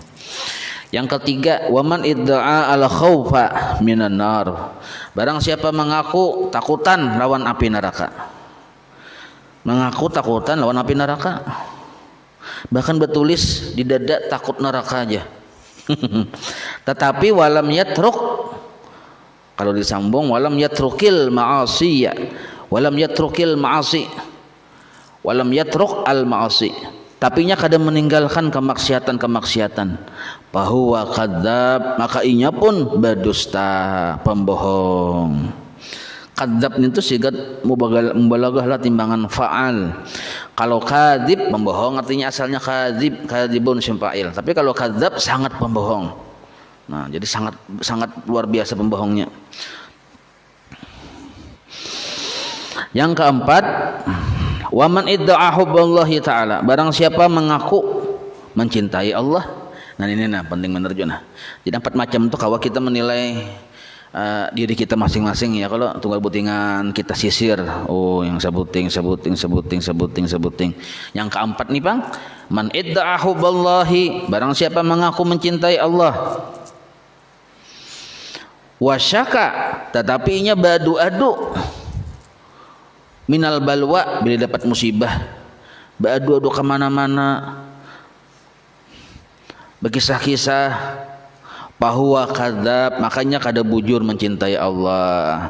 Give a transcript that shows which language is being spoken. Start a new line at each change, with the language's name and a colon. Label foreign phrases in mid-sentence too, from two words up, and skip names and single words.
Banjar: Yang ketiga,
Arabic: ومن ادعى الخوف من النار,
Banjar: barang siapa mengaku takutan lawan api neraka. Mengaku takutan lawan api neraka, bahkan bertulis di dada takut neraka aja.
Arabic: Tetapi ولم يترك,
Indonesian: kalau disambung
Arabic: ولم يترك المعاصي، ولم يترك المعاصي، ولم يترك المعاصي,
Banjar: tapinya kada meninggalkan kemaksiatan, bahwa kadzab, maka inya pun berdusta, pembohong. Kadzab itu
Arabic: صيغة مبالغة
Banjar: lah timbangan fa'al.
Indonesian: Kalau kadzib pembohong artinya asalnya
Arabic: كاذب اسم فاعل,
Indonesian: tapi kalau kadzab sangat pembohong. Nah, jadi sangat luar biasa pembohongnya. Yang keempat,
Arabic: ومن ادعى حب الله تعالى,
Indonesian: barang siapa mengaku mencintai Allah. Nah ini penting benar juga. Jadi 4 macam itu kalau kita menilai diri kita masing-masing ya, kalau tunggal butingan kita sisir, oh yang sebuting.
Banjar: Yang keempat nih Bang,
Arabic: من ادعى حب الله,
Banjar: barang siapa mengaku mencintai Allah, wasyaka, tetapi inya badu-adu,
Arabic: من البلوى,
Banjar: bila dapat musibah badu-adu kemana-mana, berkisah-kisah,
Arabic: فهو كذاب,
Banjar: makanya kada bujur mencintai Allah.